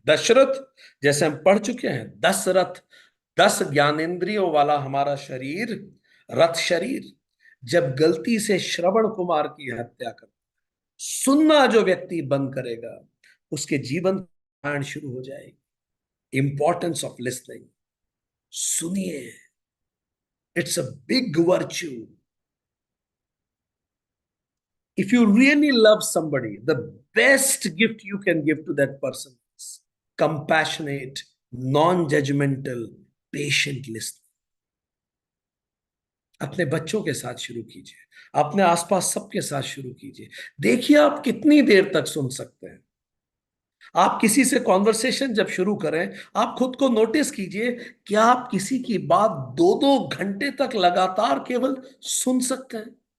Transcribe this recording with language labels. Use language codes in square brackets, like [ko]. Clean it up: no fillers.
[hi] दशरथ, जैसे हम पढ़ चुके हैं, 10 रथ, 10 ज्ञानेंद्रियों वाला हमारा शरीर, रथ शरीर, जब गलती से श्रवण कुमार की हत्या कर, सुनना जो व्यक्ति बंद करेगा, उसके जीवन की शुरू हो जाएगी। [en] Importance of listening. [hi] सुनिए, [en] It's a big virtue. If you really love somebody, the best gift you can give to that person is compassionate, non-judgmental, patient listening. [hi] अपने बच्चों के साथ शुरू कीजिए, अपने आसपास सबके साथ शुरू कीजिए। देखिए आप कितनी देर तक सुन सकते हैं। आप किसी से कॉन्वर्सेशन जब शुरू करें, आप खुद को नोटिस कीजिए, क्या आप किसी की बात 2-2 घंटे तक लगातार केवल सुन सकते हैं?